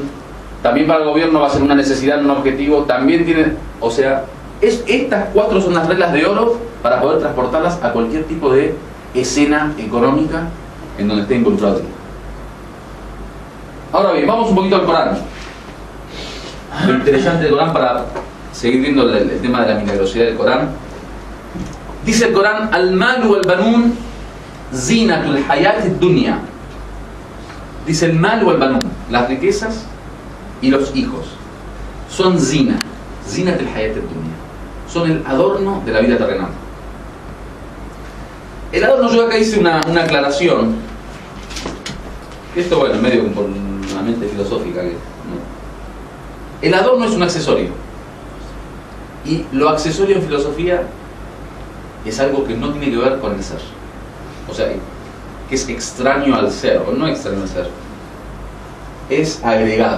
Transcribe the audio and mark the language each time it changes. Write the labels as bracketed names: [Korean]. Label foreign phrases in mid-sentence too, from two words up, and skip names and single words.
[Spanish] También para el gobierno va a ser una necesidad, un objetivo. También tiene, o sea, estas 4 son las reglas de oro para poder transportarlas a cualquier tipo de escena económica en donde esté involucrado el dinero. Ahora bien, vamos un poquito al Corán. Lo interesante del Corán, para seguir viendo el tema de la milagrosidad del Corán. Dice el Corán: [Arabic] المال والبنون زينة الحياة الدنيا. [Spanish] Dice el [Arabic] مال والبنون, [Spanish] las riquezas y los hijos son [Arabic] زينة، زينة الحياة الدنيا, [Spanish] son el adorno de la vida terrenal. El adorno, yo acá hice una aclaración. Esto, bueno, medio por una mente filosófica que, ¿no? El adorno es un accesorio, y lo accesorio en filosofía es algo que no tiene que ver con el ser, o sea, que es extraño al ser, o no extraño al ser, es agregado.